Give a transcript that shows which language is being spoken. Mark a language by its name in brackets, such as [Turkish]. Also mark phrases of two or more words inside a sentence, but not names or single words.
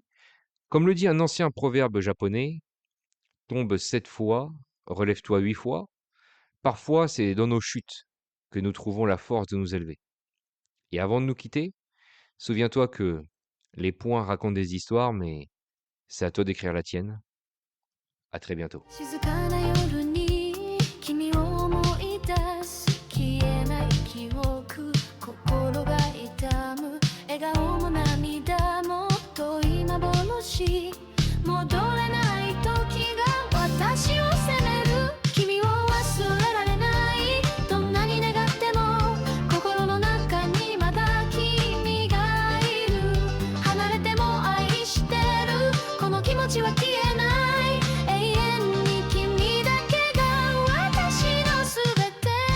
[French] Comme le dit un ancien proverbe japonais, tombe 7 fois, relève-toi 8 fois. Parfois, c'est dans nos chutes que nous trouvons la force de nous élever. Et avant de nous quitter, souviens-toi que les points racontent des histoires, mais c'est à toi d'écrire la tienne. À très bientôt. [Japanese] 静かな夜に君を思い出す消えない記憶心が痛む笑顔も涙も遠い幻戻れない時が私を責める君を忘れられないどんなに願っても心の中にまだ君がいる離れても愛してるこの気持ちは消えない永遠に君だけが私のすべて